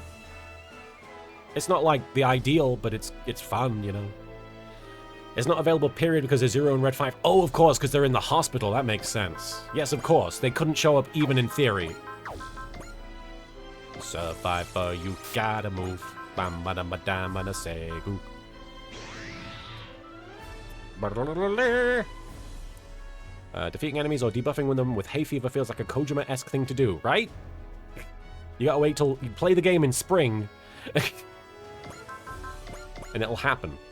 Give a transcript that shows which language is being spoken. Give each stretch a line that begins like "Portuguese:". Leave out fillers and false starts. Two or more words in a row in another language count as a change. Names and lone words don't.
English: It's not like the ideal, but it's fun, you know. It's not available, period, because there's Zero and Red 5. Oh, of course, because they're in the hospital. That makes sense. Yes, of course. They couldn't show up even in theory. Survivor, you gotta move. Bam, badam, badam, and a segu. Defeating enemies or debuffing them with hay fever feels like a Kojima-esque thing to do, right? You gotta wait till you play the game in spring, and it'll happen.